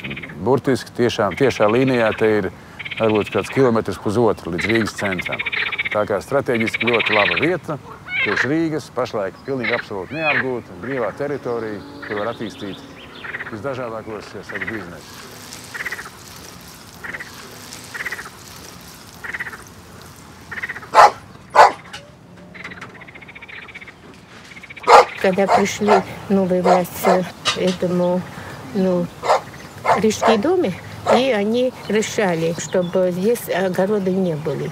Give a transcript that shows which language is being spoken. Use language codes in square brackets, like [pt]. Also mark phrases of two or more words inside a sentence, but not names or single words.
[lv] Burtiski tiešā līnijā te ir varbūt kāds kilometrs pusotru līdz Rīgas centram. Tā kā strateģiski ļoti laba vieta. Tieši Rīgas pašlaik pilnīgi absolūti neapgūta, brīvā teritorija, kur var attīstīt visdažādākos biznesus. [ru] Когда пришли новые власти этому Рижские доме, и они решали, чтобы здесь огороды не были.